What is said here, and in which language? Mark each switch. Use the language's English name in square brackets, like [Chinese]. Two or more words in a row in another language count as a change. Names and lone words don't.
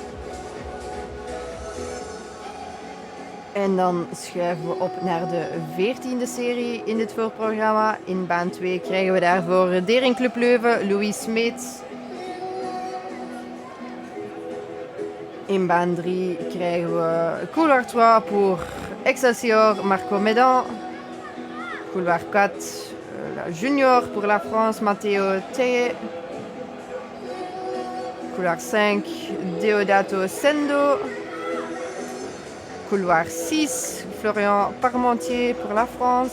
[Dutch] En dan schuiven we op naar de 14e serie in dit voorprogramma. In baan 2 krijgen we daarvoor Dering Club Leuven, Louis Smeets. In baan 3 krijgen we [French] couloir 3 pour Excelsior, [Dutch] Marco Medan. [French] Couloir 4, junior pour la France, Matteo Teye. Couloir 5, Deodato Sendo. Couloir 6, Florian Parmentier pour la France.